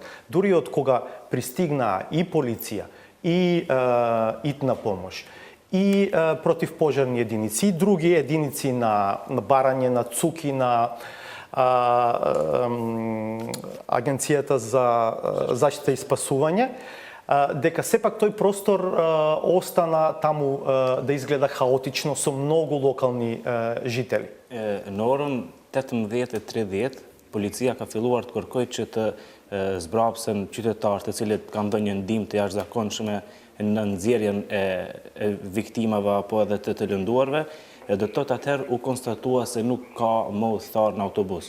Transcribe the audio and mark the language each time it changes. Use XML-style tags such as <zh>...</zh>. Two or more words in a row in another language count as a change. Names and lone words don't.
<mk>Дури од кога пристигнаа и полиција, и итна помош, и противпожарни единици, и други единици на барање, на цуки, на Агенцијата за заштита и спасување, дека сепак тој простор остана таму да изгледа хаотично со многу локални жители.</mk> <sq>Në orën 18:30, policia ka filluar të kërkojë që të zbrapsen qytetarë të cilët kanë dhënë një ndihmë të jashtëzakonshme në nxjerrjen e viktimave apo edhe të lënduarve. Do të thotë atëherë u konstatua se nuk ka më udhëtar në autobus.</sq>